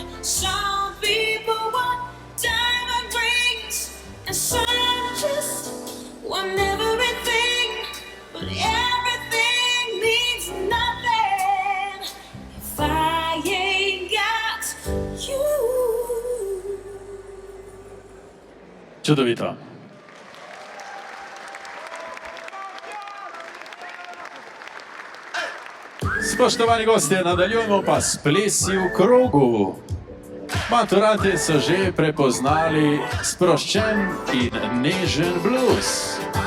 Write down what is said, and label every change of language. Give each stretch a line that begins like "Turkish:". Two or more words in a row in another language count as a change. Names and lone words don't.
English: Some people want diamond rings, and some just want everything, but everything means nothing if I ain't got you.
Slovenian: Čudovito. Spoštovani gostje, nadaljujemo pa s plesi v krogu. Maturanti so že prepoznali sproščen in nežen blues.